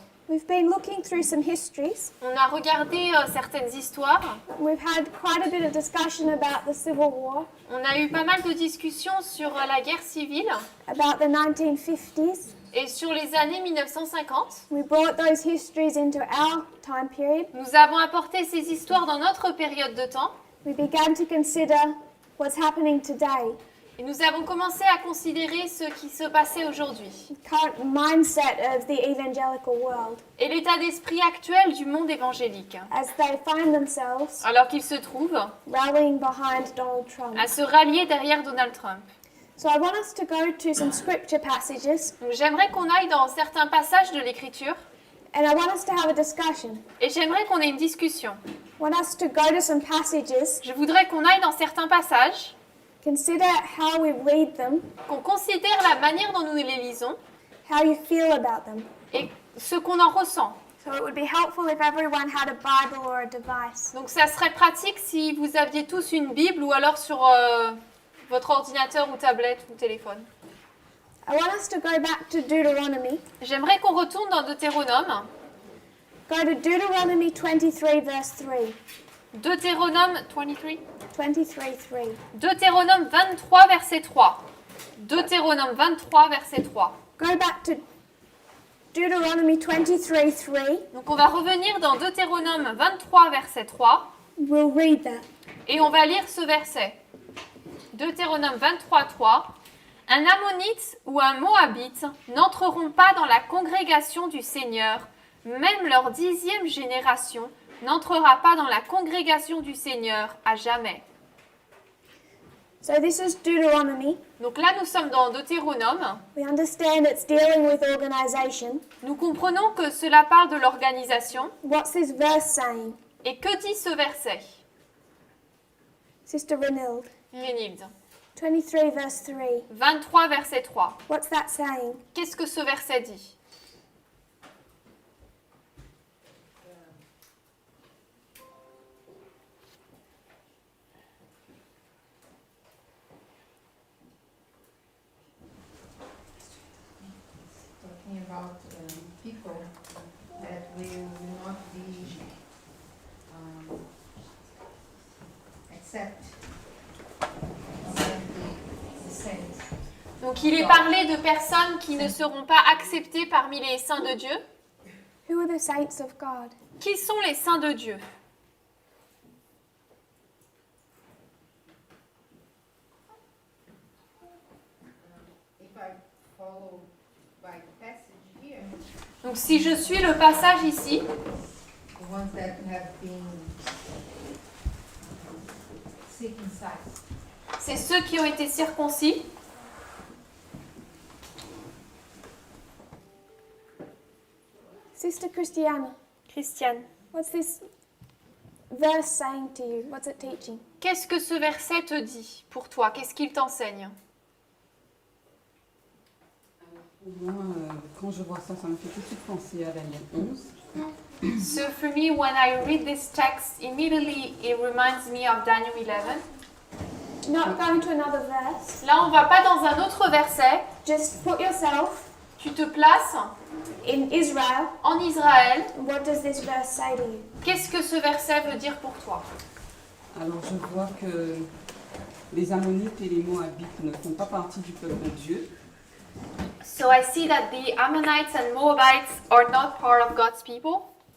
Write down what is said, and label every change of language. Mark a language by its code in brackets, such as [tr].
[en] we've been looking through some histories. [fr] on a regardé certaines histoires. [en] We've had quite a bit of discussion about the Civil War, [fr] On a eu pas mal de discussions sur la guerre civile [en] about the 1950s. [fr] et sur les années 1950. [en] We brought those histories into our time period. [fr] Nous avons apporté ces histoires dans notre période de temps [en] We began to consider what's happening today, [fr] et nous avons commencé à considérer ce qui se passait aujourd'hui [en] the current mindset of the evangelical world [fr] et l'état d'esprit actuel du monde évangélique, [en] as they find themselves [fr] alors qu'ils se trouvent [en] rallying behind Donald Trump. [fr] à se rallier derrière Donald Trump. [en] So I want us to go to some scripture passages, [fr] Donc j'aimerais qu'on aille dans certains passages de l'Écriture [en] and I want us to have a discussion. [fr] et j'aimerais qu'on ait une discussion. [en] I want us to go to some passages, [fr] Je voudrais qu'on aille dans certains passages, [en] consider how we read them, [fr] qu'on considère la manière dont nous les lisons [en] how you feel about them. [fr] et ce qu'on en ressent. [en] So it would be helpful if everyone had a Bible or a device. [fr] Donc ça serait pratique si vous aviez tous une Bible ou alors sur votre ordinateur ou tablette ou téléphone. [en] I want us to go back to Deuteronomy. [fr] J'aimerais qu'on retourne dans Deutéronome. [en] Go to Deuteronomy 23 verse 3. [fr] Deutéronome 23. [en] 23:3. [fr] Deutéronome 23 verset 3. Deutéronome 23 verset 3. [en] Go back to Deuteronomy 23:3. [fr] Donc on va revenir dans Deutéronome 23 verset 3 [en] We'll read that. [fr] et on va lire ce verset. Deutéronome 23 3. Un Ammonite ou un Moabite n'entreront pas dans la congrégation du Seigneur, même leur 10e génération n'entrera pas dans la congrégation du Seigneur à jamais. [en] So this is Deuteronomy. [fr] Donc là, nous sommes dans Deutéronome. [en] We understand it's dealing with organization. [fr] Nous comprenons que cela parle de l'organisation. [en] What's this verse saying? [fr] Et que dit ce verset, [en] Sister Renilde. [fr] Rénilde? [en] 23 verse 3. [fr] 23 verset 3. [en] What's that saying? [fr] Qu'est-ce que ce verset dit? [en] Talking about people that will not be accept the saints. [fr] Donc il est parlé de personnes qui ne seront pas acceptées parmi les saints de Dieu. [en] Who are the saints of God? [fr] Qui sont les saints de Dieu? [en] If I follow by the passage here, [fr] Donc si je suis le passage ici, [en] the ones that have been circumcised, [fr] c'est ceux qui ont été circoncis. [en] Sister Christiana, [fr] Christiane, [en] what's this verse saying to you? What's it teaching? [fr] qu'est-ce que ce verset te dit pour toi? Qu'est-ce qu'il t'enseigne? Pour moi, quand je vois ça, ça me fait tout de suite penser à Daniel 11. [en] So for me, when I read this text, immediately it reminds me of Daniel 11. Not going to another verse. [fr] Là, on va pas dans un autre verset. [en] Just put yourself [fr] Tu te places [en] in Israel. [fr] en Israël. [en] What does this verse say to you? [fr] Qu'est-ce que ce verset veut dire pour toi? Alors je vois que les Ammonites et les Moabites ne font pas partie du peuple de Dieu. [en] So I see that the Ammonites and Moabites are not part of God's people.